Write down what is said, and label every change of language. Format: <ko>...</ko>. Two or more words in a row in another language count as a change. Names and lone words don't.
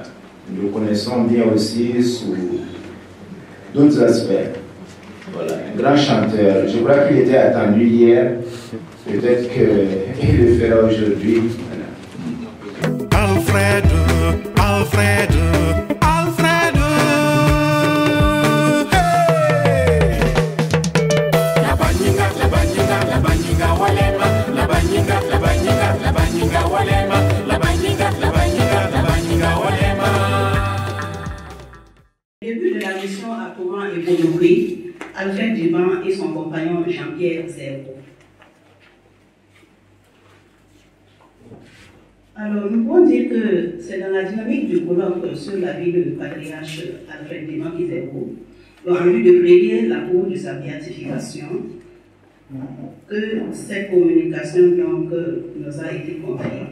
<fr>Nous le connaissons bien aussi sous d'autres aspects. Voilà, un grand chanteur. Je crois qu'il était attendu hier. Peut-être qu'il le fera aujourd'hui. Voilà. Alfred, Alfred, Alfred. Hey!</fr> <mos>La banyiga, la banyiga, la banyiga walema. La banyiga, la banyiga, la banyiga walema. La banyiga, la banyiga, la banyiga walema.</mos> <fr>Au début de la mission à Thomas et Bondokwi, Alfred Diban et son compagnon Jean-Pierre Zerbo. Alors, nous pouvons dire que c'est dans la dynamique du colloque sur la vie du patriarche Alfred Diban Zerbo, en vue de plaider la cause de sa béatification, que cette communication donc, nous a été confiée.</fr>